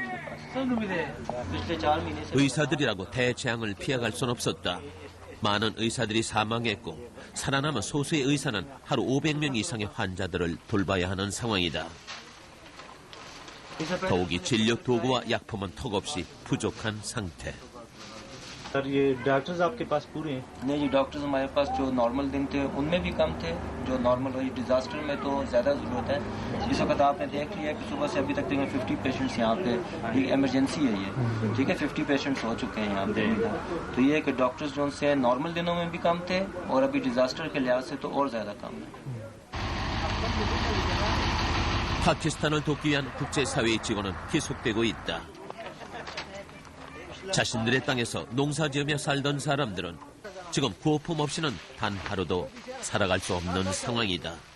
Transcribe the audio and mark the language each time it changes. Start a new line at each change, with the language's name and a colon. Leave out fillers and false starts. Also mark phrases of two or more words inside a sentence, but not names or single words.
Korean: 의사들이라고 대재앙을 피해갈 순 없었다. 많은 의사들이 사망했고 살아남은 소수의 의사는 하루 500명 이상의 환자들을 돌봐야 하는 상황이다. 더욱이 진료 도구와 약품은 턱없이 부족한 상태.
Hindi: सर ये डॉक्टर्स आपके पास पूरे हैं? नहीं जी, डॉक्टर्स हमारे पास जो नॉर्मल दिन थे उनमें भी कम थे, जो नॉर्मल वही डिजास्टर में तो ज्यादा जरूरत है। इस वक्त आपने देख लिया कि सुबह से अभी तक तकरीबन 50 पेशेंट्स यहाँ पे, ये इमरजेंसी है ये, ठीक है, 50 पेशेंट्स हो चुके हैं यहाँ पे। तो ये कि डॉक्टर्स जो से नॉर्मल दिनों में भी कम थे और अभी डिजास्टर के लिहाज से तो और ज्यादा कम है।
Korean: 파키스탄을 돕기 위한 국제사회의 지원은 계속되고 있다. 자신들의 땅에서 농사지으며 살던 사람들은 지금 구호품 없이는 단 하루도 살아갈 수 없는 상황이다.